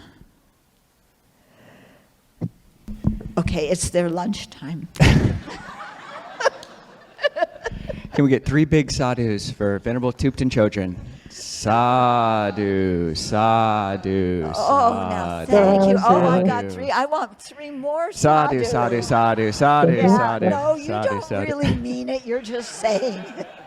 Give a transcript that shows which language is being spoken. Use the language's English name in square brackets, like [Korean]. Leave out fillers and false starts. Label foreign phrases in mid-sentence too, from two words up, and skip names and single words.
[English] Okay, it's their lunchtime. Can we get 3 big sadhus for Venerable Thubten Chodron? Sadhu, sadhu, Oh, now thank you. Oh, I got 3. I want 3 more sadhu, sadhu, sadhu, sadhu, Yeah, sadhu. no, you sadhu, don't sadhu. really mean it. You're just saying it.